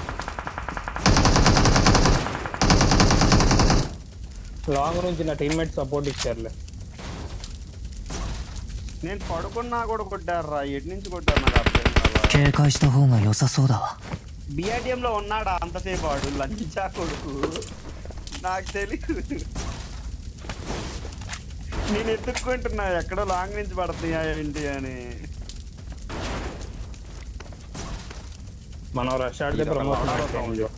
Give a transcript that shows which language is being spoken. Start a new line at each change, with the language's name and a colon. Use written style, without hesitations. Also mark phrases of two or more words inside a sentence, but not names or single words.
Telugu: లాంగ్ నుంచి నా
English: teammate support
Telugu: ఇచ్చారులే నేను పడుకున్నా కూడా కొట్టారా ఎటు నుంచి కొట్టారు నాకు అర్థం కాదా
Japanese: 警戒した方が良さそうだわ。
Telugu: బిఆర్డిఎం లో ఉన్నాడా అంతసేపు వాడు లంచా కొడుకు నాకు తెలీదు నేను ఎత్తుక్కుంటున్నా ఎక్కడో లాంగ్ నుంచి పడుతున్నాయా ఏంటి అని మనం రష్ ఆడితే ప్రమోషన్